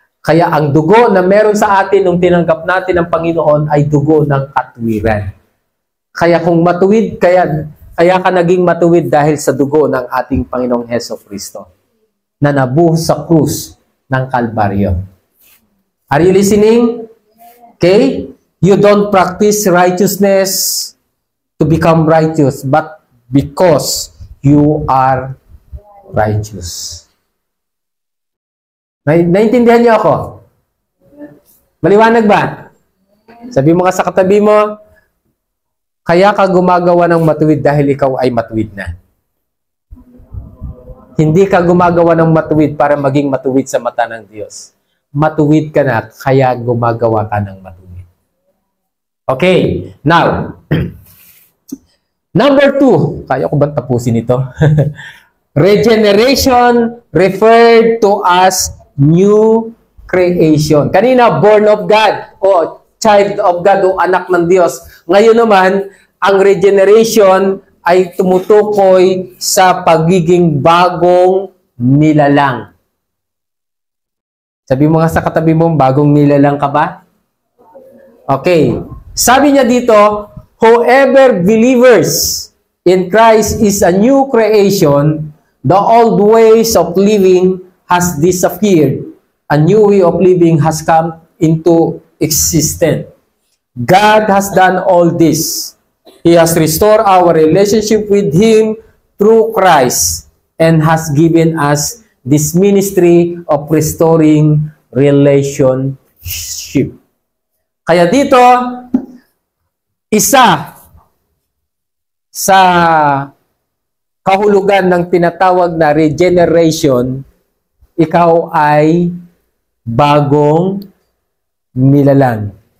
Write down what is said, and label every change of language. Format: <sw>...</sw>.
<tl>Kaya ang dugo na meron sa atin nung tinanggap natin ng Panginoon ay dugo ng katwiran. Kaya kung matuwid, kaya ka naging matuwid dahil sa dugo ng ating Panginoong Hesukristo na nabuhos sa krus ng Kalbaryo.</tl> <en>Are you listening? Okay? You don't practice righteousness to become righteous, but because you are righteous.</en> <tl>Naintindihan niyo ako? Maliwanag ba? Sabi mo ka sa katabi mo, kaya ka gumagawa ng matuwid dahil ikaw ay matuwid na. Hindi ka gumagawa ng matuwid para maging matuwid sa mata ng Diyos. Matuwid ka na, kaya gumagawa ka ng matuwid.</tl> <en>Okay, now, number 2,</en> <tl>kaya ko ba tapusin ito?</tl> <en>Regeneration referred to as new creation.</en> <tl>Kanina,</tl> <en>born of God</en> <tl>o</tl> <en>child of God</en> <tl>o anak ng Diyos. Ngayon naman, ang regeneration ay tumutukoy sa pagiging bagong nilalang. Sabi mo nga sa katabi mo, bagong nilalang ka ba? Okay. Sabi niya dito,</tl> <en>whoever believers in Christ is a new creation, the old ways of living has disappeared. A new way of living has come into existence. God has done all this. He has restored our relationship with Him through Christ and has given us this ministry of restoring relationship.</en> <tl>Kaya dito, isa sa kahulugan ng tinatawag na regeneration, ikaw ay bagong nilalang.</tl>